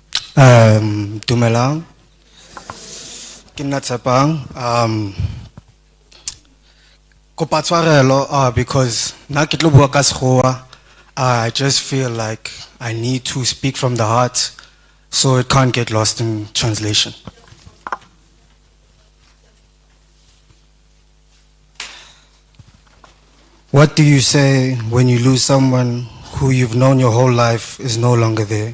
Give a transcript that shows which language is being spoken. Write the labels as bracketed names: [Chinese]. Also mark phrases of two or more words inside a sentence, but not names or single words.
[Tswana] Dumelang. Ke nna Tshepang. Kopa tshwarelo, because na ke tlo bua ka sekgowa, [English] I just feel like I need to speak from the heart so it can't get lost in translation. What do you say when you lose someone who you've known your whole life is no longer there?